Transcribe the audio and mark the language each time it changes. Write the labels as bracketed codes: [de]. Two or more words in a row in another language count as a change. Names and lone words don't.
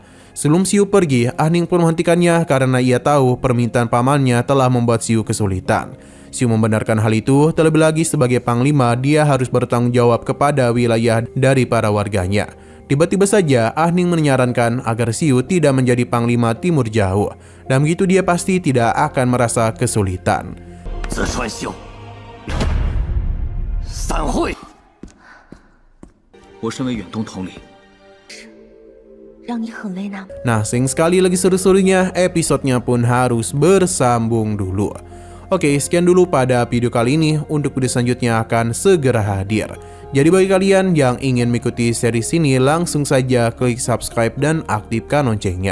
[id] Sebelum Xiu pergi, Ah Ning pun menghentikannya karena ia tahu permintaan pamannya telah membuat Xiu kesulitan. Xiu membenarkan hal itu, terlebih lagi sebagai panglima dia harus bertanggung jawab kepada wilayah dari para warganya. Tiba-tiba saja Ah Ning menyarankan agar Xiu tidak menjadi panglima Timur Jauh, dan begitu dia pasti tidak akan merasa kesulitan. [zh] 自川秀，散会。我身为远东统领，让你很为难。 [id] Nah, sayang sekali lagi seru-serunya, episodenya pun harus bersambung dulu. Oke, sekian dulu pada video kali ini. Untuk video selanjutnya akan segera hadir. Jadi bagi kalian yang ingin mengikuti series ini, langsung saja klik subscribe dan aktifkan loncengnya.